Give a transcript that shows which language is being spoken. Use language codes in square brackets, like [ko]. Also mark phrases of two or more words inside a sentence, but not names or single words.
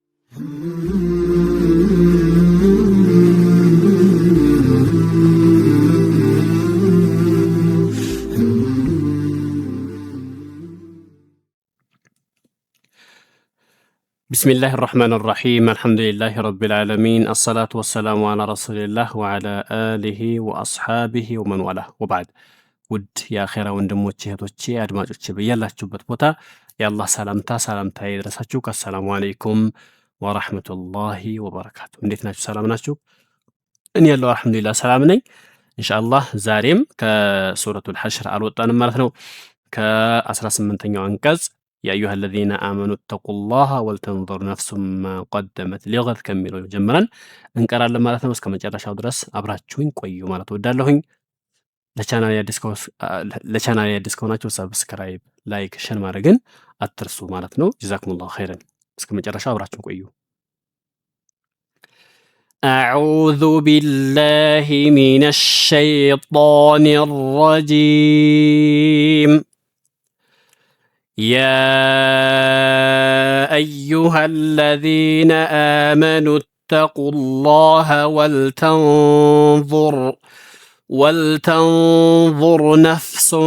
[ar] بسم الله الرحمن الرحيم الحمد لله رب العالمين الصلاة والسلام على رسول الله وعلى آله وأصحابه ومن والاه وبعد [am] ውድ የአኼራ ወንድሞቼ እህቶቼ አድማጮቼ በያላችሁበት ቦታ የአላህ ሰላምታ ይድረሳችሁ። [ar] السلام عليكم ورحمة الله وبركاته። [am] እንዴት ናችሁ? ሰላም ናችሁ? እኔ ያለው አልሐምዱሊላህ ሰላም ነኝ። ኢንሻአላህ ዛሬም ከሱረቱል ሐሽር አልወጣንም ማለት ነው። ከ18ኛው አንቀጽ [ar] يا أيها الذين آمنوا اتقوا الله ولتنظر نفس ما قدمت لغد [am] ከሚለው ጀምረን እንቀራለን ማለት ነው። እስከ መጨረሻው ድረስ አብራችሁኝ ቆዩ ማለት ወዳለሁኝ። ለቻናሌ አዲስ ከሆናችሁ ሰብስክራይብ፣ ላይክ፣ ሼር ማድረግን አትርሱ ማለት ነው። [ar] جزاكم الله خيرا። [am] እስከ መጨረሻው አብራችሁን ቆዩ። [ar] أعوذ بالله من الشيطان الرجيم يا أيها الذين آمنوا اتقوا الله ولتنظر نفس